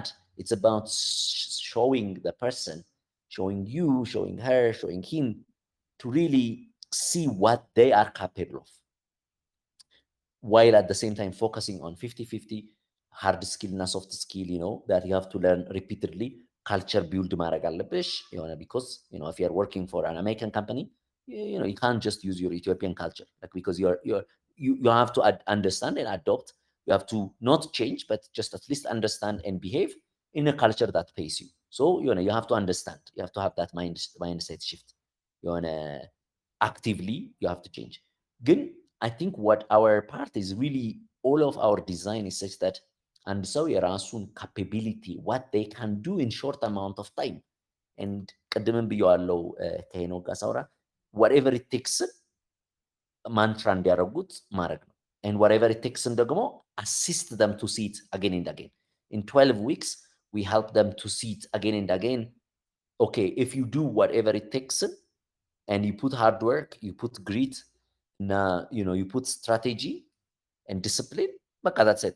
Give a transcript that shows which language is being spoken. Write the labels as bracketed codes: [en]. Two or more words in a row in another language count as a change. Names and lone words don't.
[en] It's about showing the person, showing you, showing her, showing him, to really see what they are capable of, while at the same time focusing on 50-50 hard skill and soft skill, that you have to learn repeatedly. Culture build [am] ማድረግ አለብሽ [en] because if you're working for an American company, you can't just use your Ethiopian culture, like, because you have to understand and adopt. You have to not change, but just at least understand and behave in a culture that pays you. So you have to understand, you have to have that mindset shift. Actively you have to change. Good. I think what our part is really, all of our design is such that, and so የራሱን capability, what they can do in short amount of time. [am] And ቅድምም ብየዋለው ከሄኖክ ጋር ሳውራ [en] whatever it takes mantra [am] እንዲያደርጉት ማድረግ ነው. [en] And whatever it takes ደግሞ assist them to see it again and again. In 12 weeks we help them to see it again and again. Okay, if you do whatever it takes and you put hard work, you put grit, you put strategy and discipline, but that's it.